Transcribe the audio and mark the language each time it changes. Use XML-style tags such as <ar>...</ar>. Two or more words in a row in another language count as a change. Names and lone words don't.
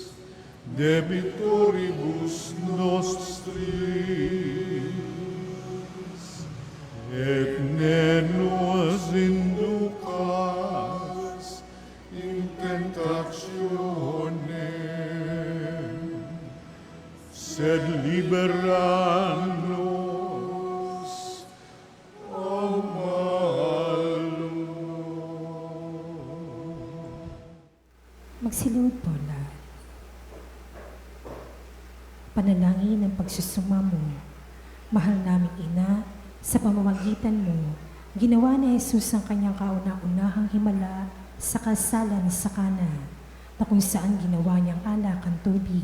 <la>debitoribus nostris, et ne nos inducas in tentationem, sed libera nos a malo.</la> <tl>Magsilod po lahat. Panalangin ng pagsusumamo. Mahal naming Ina, sa pamamagitan mo, ginawa ni Jesus ang kanyang kauna-unahang himala sa kasalan sa Kana, na kung saan ginawa niyang alak ang tubig.</tl>